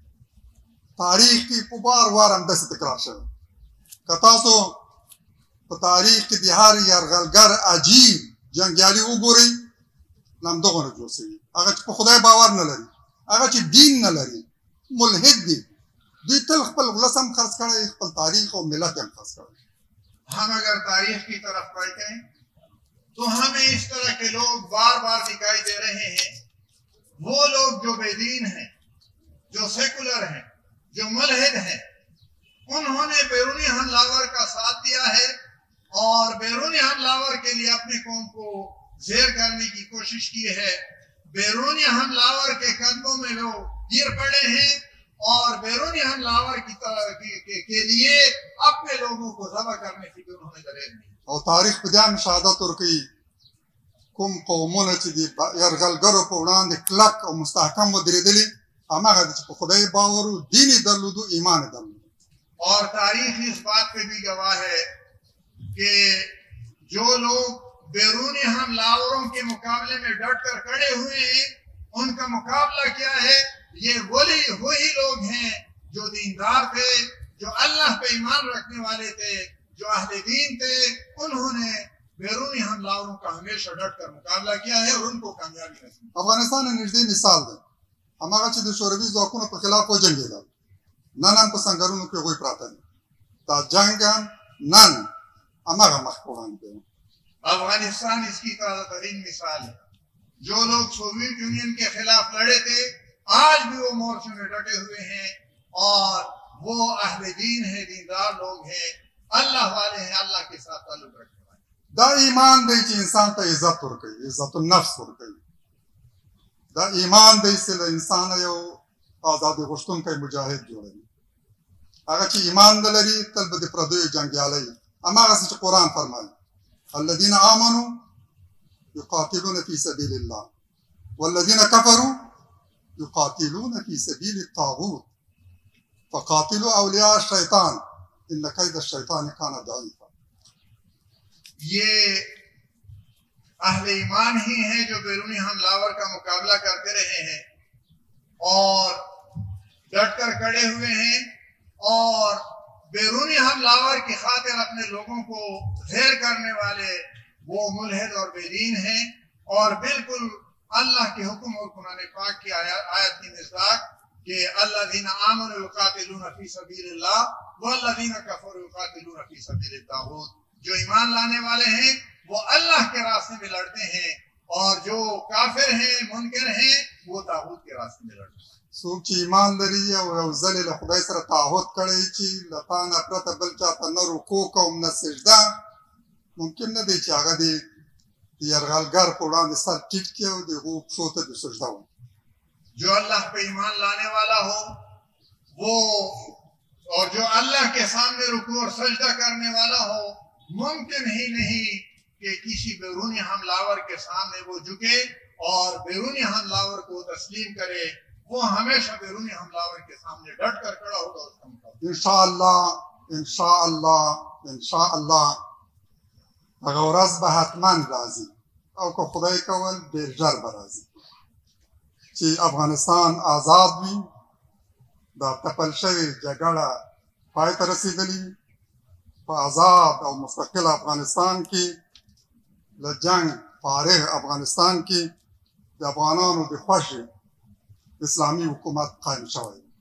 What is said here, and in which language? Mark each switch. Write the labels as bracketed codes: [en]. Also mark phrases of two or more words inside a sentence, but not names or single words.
[ps] تاریخ کې په بار وار همداسې تکرار شوی. که تاسو په تاریخ کې د هر یرغلګر عجیب جنګیالي وګورئ، له همدغو نه جوړ شوي، هغه چې په خدای باور نه لري، هغه چې دین نه لري، ملحد دي، دوی تل خپل ولس هم خرڅ کړی، خپل تاریخ او ملت هم خرڅ کړی. [ur] ہم اگر تاریخ کی طرف پڑھتے ہیں تو ہمیں اس طرح کے لوگ بار بار دکھائی دے رہے ہیں. وہ لوگ جو بے دین ہیں، جو سیکولر ہیں، جو ملحد ہیں، انہوں نے بیرونی حملہ کا ساتھ دیا ہے اور بیرونی حملہ کے لیے اپنے قوم کو زیر کرنے کی کوشش کی ہے. بیرونی حملہ کے قدموں میں وہ گر پڑے ہیں اور بیرونی حملہ کے لیے اپنے لوگوں کو ذبح کرنے کی بھی انہوں نے دلیل دی. [ps] او تاریخ په دې هم شهادت ورکوي کوم قومونه چې د یرغلګرو په وړاندې کلک او مستحکم ودرېدلي، هماغه دي چې په خدای باور و، دین یې درلودو، ایمان یې درلودو. [ur] اور تاریخ اس بات پہ بھی گواہ ہے کہ جو لوگ بیرونی حملہ کے مقابلے میں ڈٹ کر کھڑے ہوئے ہیں، ان کا مقابلہ کیا ہے؟ یہ وہی لوگ ہیں جو دیندار تھے، جو اللہ پہ ایمان رکھنے والے تھے، جو اہل دین تھے. انہوں نے بیرونی حملہ کا ہمیشہ ڈٹ کر مقابلہ کیا ہے اور ان کو کامیابی حاصل. [ps] افغانستان یې نږدې مثال دی، هماغه چې د شوروي ځواکونو په خلاف وجنګېدل، نن هم په سنګرونو کې هغوی پراته دي. دا جنګ هم نن هماغه مخ په وړاندې دی. [ur] افغانستان اس کی تازہ ترین مثال ہے. جو لوگ سوویت یونین کے خلاف لڑے تھے، آج بھی وہ مورچے میں ڈٹے ہوئے ہیں اور وہ اہل دین ہیں، دیندار لوگ ہیں، اللہ والے ہیں، اللہ کے ساتھ تعلق رکھنے والے. [ps] دا ایمان دی چې انسان ته عزت ورکوي، عزت النفس ورکوي. دا ایمان دی چې له انسانه یو ازادي غوښتونکی مجاهد جوړوي. هغه چې ایمان نه لري تل به د پردیو جنګیالی وي. هماغسې چې قرآن فرمایي [ar] الذين آمنوا يقاتلون في سبيل الله والذين كفروا يقاتلون في سبيل الطاغوت فقاتلوا أولياء الشيطان إن كيد الشيطان كان ضعيفا. [ur] یہ اہل ایمان ہی ہیں جو بیرونی حملہ کا مقابلہ کرتے رہے ہیں اور ڈٹ کر کھڑے ہوئے ہیں اور بیرونی حملہ کی خاطر اپنے لوگوں کو زیر کرنے والے وہ ملحد اور بے دین ہیں اور بالکل اللہ کے حکم اور قرآن پاک کی آیت کی مصداق کہ [ar] الذین آمنوا یقاتلون فی سبیل اللہ والذین کفروا یقاتلون فی سبیل الطاغوت. [ur] جو ایمان لانے والے ہیں وہ اللہ کے راستے میں لڑتے ہیں اور جو کافر ہیں منکر ہیں وہ طاغوت کے راستے میں لڑتے ہیں. [ps] څوک چې ایمان لري او یو ځل له خدای سره تعهد کړی چې له تا نه پرته بل چاته نه رکوع کوم نه سجده، ممکن نه دی چې هغه د یرغلګر په وړاندې سر ټیټ کړي او د هغو پښو ته د سجده وکړي. [ur] جو اللہ پہ ایمان لانے والا ہو وہ اور جو اللہ کے سامنے رکوع اور سجدہ کرنے والا ہو ممکن ہی نہیں کہ کسی بیرونی حملہ کے سامنے وہ جھکے اور بیرونی حملہ کو تسلیم کرے. وہ ہمیشہ بیرونی حملہ کے سامنے ڈٹ کر کھڑا ہوگا اس کا مقابلہ. [ps] انشاءاللہ هغه ورځ به حتما راځي او که خدای کول ډېر ژر به راځي چې افغانستان آزاد وي، دا تپل شوې جګړه پای ته رسېدلې وي. په آزاد او مستقل افغانستان کې له جنګ فارغ افغانستان کې د افغانانو د خوښې اسلامی حکومت قائم شوی.